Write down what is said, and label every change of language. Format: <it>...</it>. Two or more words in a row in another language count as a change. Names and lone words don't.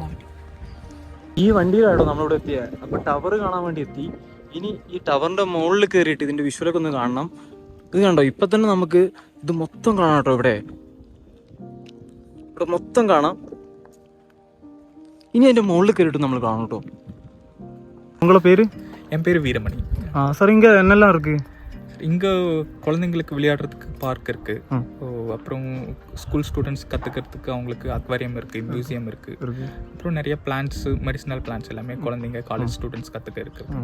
<ml>ഈ വണ്ടിയിലാട്ടോ നമ്മളിവിടെ എത്തിയത്. അപ്പോൾ ടവർ കാണാൻ വേണ്ടി എത്തി. ഇനി ഈ ടവറിന്റെ മുകളിൽ കയറിയിട്ട് ഇതിന്റെ വിഷ്വലൊക്കെ ഒന്ന് കാണണം. ഇത് കണ്ടോ, ഇപ്പൊ തന്നെ നമുക്ക് ഇത് മൊത്തം കാണാം കേട്ടോ. ഇവിടെ മൊത്തം കാണാം. ഇനി അതിന്റെ മുകളിൽ കയറിയിട്ട് നമ്മൾ കാണും കേട്ടോ.</ml> <ta>உங்களோட பேரு? என் பேர் வீரமணி. சார், இங்கே என்னெல்லாம் இருக்கு? இங்கே குழந்தைங்களுக்கு விளையாடுறதுக்கு பார்க் இருக்கு. அப்புறம்</ta> <en>school students</en> <ta>கற்றுக்கிறதுக்கு அவங்களுக்கு அக்வாரியம் இருக்குது, மியூசியம் இருக்குது. அப்புறம் நிறைய</ta> <en>plants, medicinal plants</en> <ta>எல்லாமே குழந்தைங்க</ta> <en>college students</en> <ta>கற்றுக்க இருக்குது.</ta>